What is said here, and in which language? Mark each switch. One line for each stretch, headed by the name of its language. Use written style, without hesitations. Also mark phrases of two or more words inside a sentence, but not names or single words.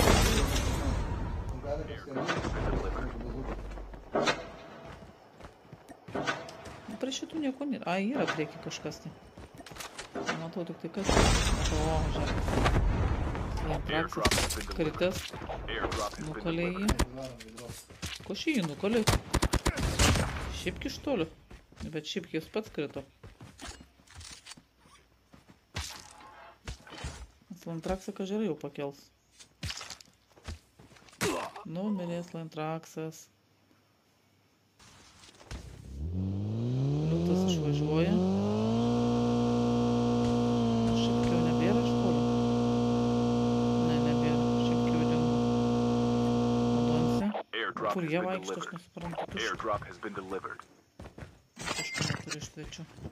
Lithuanian: Prie šitų nieko nėra. A, yra prieki kažkas tai. Matau tik tai kas. O, žiūrėk. Lantraksas kritęs.
English: Airdrop has been
Lithuanian: Nukalė jį.
English: delivered.
Lithuanian: Varom į drop. Ko šį jį nukalė? Šiaip iš tolių. Bet šiaip jis pats krito. Lantraksą kažerai jau pakels. Numirės Lantraksas. Liūtas išvažiuoja. Šipkio nebėra iš tolių? Ne, nebėra. Šipkio dingo. Odonsi.
English: Airdrop
Lithuanian: Kur
English: has
Lithuanian: jie
English: been
Lithuanian: vaikšto, aš
English: delivered.
Lithuanian: nesuprantu. Tuščia.
English: Airdrop has been delivered.
Lithuanian: Kažką neturi iš svečių.